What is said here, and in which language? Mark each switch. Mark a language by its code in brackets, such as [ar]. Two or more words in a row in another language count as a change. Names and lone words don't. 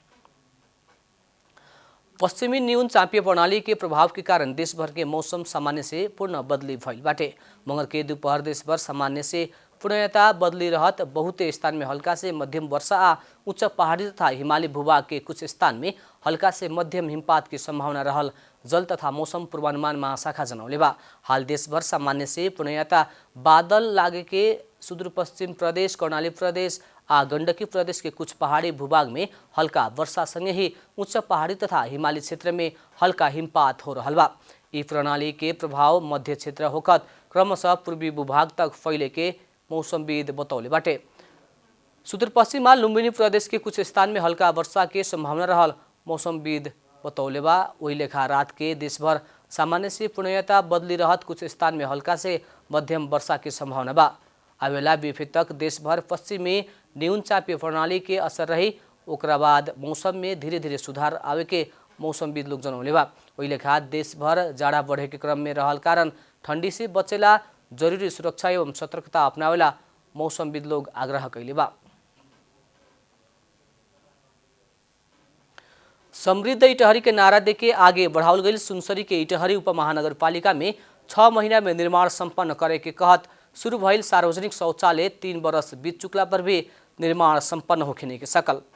[bho] पश्चिमी न्यून चापिय प्रणाली के प्रभाव के कारण देशभर के मौसम सामान्य से पूर्ण बदली भइल बाटे। मंगर के दोपहर देशभर सामान्य से पूर्णतः बदली रहत बहुते स्थान में हल्का से मध्यम वर्षा आ उच्च पहाड़ी तथा हिमाली भूभाग के कुछ स्थान में हल्का से मध्यम हिमपात की संभावना रहल जल तथा मौसम पूर्वानुमान महाशाखा जनौले बा। हाल देशभर सामान्य से पूर्णतः बादल लागे के सुदूरपश्चिम प्रदेश, कर्णाली प्रदेश आ गण्डकी प्रदेश के कुछ पहाड़ी भूभाग में हल्का वर्षा संगे ही उच्च पहाड़ी तथा हिमाली क्षेत्र में हल्का हिमपात हो रहल बा। ई प्रणाली के प्रभाव मध्य क्षेत्र होकर क्रमशः पूर्वी भूभाग तक फैले के मौसमविद बतौले बाटे। सुदूरपश्चिम लुम्बिनी प्रदेश के कुछ स्थान में हल्का वर्षा के संभावना रहल मौसमविद बतौले बा। वही लेखा रात के देशभर सामान्य से पूर्णतः बदली रहत कुछ स्थान में हल्का से मध्यम वर्षा की संभावना बा। आवेला बीफे तक देशभर पश्चिमी न्यून चापीय प्रणाली के असर रही, ओकरा बाद मौसम में धीरे धीरे सुधार आवे के मौसमविद लोग जनौले बा। वही लेखा देशभर जाड़ा बढ़े के क्रम में रहल कारण ठंडी से बचेला जरूरी सुरक्षा एवं सतर्कता अपनावेला मौसमविद लोग आग्रह कैले बा। समृद्ध इटहरी के नारा देके आगे बढ़ावल गई सुनसरी के इटहरी उपमहानगरपालिका में 6 महीना में निर्माण संपन्न करे के कहत शुरू भइल सार्वजनिक शौचालय 3 बरस बीत चुकला पर भी निर्माण संपन्न होखे के सकल।